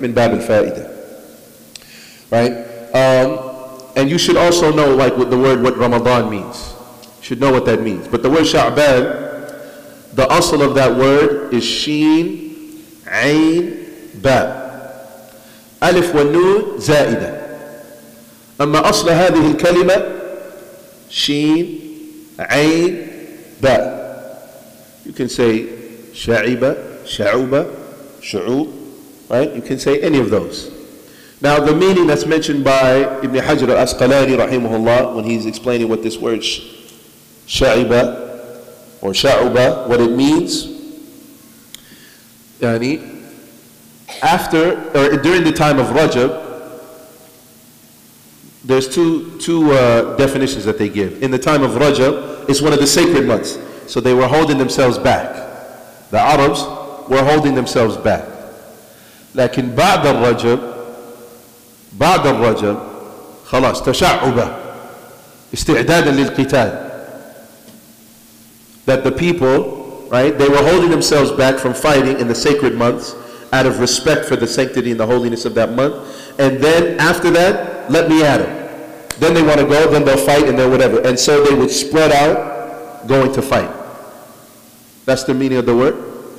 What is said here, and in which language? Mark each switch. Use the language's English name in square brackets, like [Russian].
[Arabic] Min bab al-fa'ida, [English] right? And you should also know, like, what Ramadan means. You should know what that means. But the word Sha'ban, the asl of that word is Sheen, Ain, Ba. [Arabic] Alif wa Nun, Za'ida. أما أصل هذه الكلمة شين عين باء. [English] You can say شعب, شعوبة, شعوب, right? You can say any of those. Now the meaning that's mentioned by Ibn Hajar al-Asqalani rahimahullah when he's explaining what this word sha'iba or sha'uba, what it means, yani, after or during the time of Rajab, there's two definitions that they give. In the time of Rajab, it's one of the sacred months. So they were holding themselves back. The Arabs were holding themselves back. [Arabic] لكن بعد الرجب خلاص تشعبا استعدادا للقتال. [English] That the people, right, they were holding themselves back from fighting in the sacred months out of respect for the sanctity and the holiness of that month. And then after that, let me at them. Then they want to go, then they'll fight, and then whatever. And so they would spread out going to fight. That's the meaning of the word.